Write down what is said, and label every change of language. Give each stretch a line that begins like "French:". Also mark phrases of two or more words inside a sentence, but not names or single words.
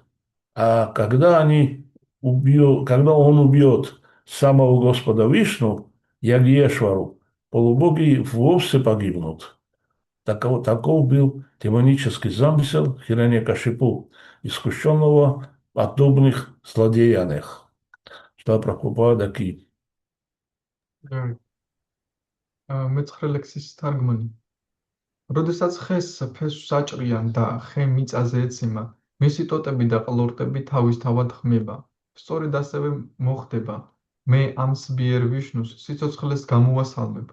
Russian: А когда он убьет самого Господа Вишну, Ягьешвару, полубоги вовсе погибнут. Таков был демонический замысел Хирanyакашипу, искушенного в подобных злодеяниях. Что Прабхупада Ки.
Georgian: მეცხრე ლექსის თარგმანი. როდესაც ხეს ფესვს აჭრიან და ხე მიწაზე ეცემა, მისი ტოტები და ყლორტები თავისთავად ხმება. სწორედ ასევე მოხდება. მე ამ სბიერ ვიშნუს სიცოცხლეს გამოვასალმებ.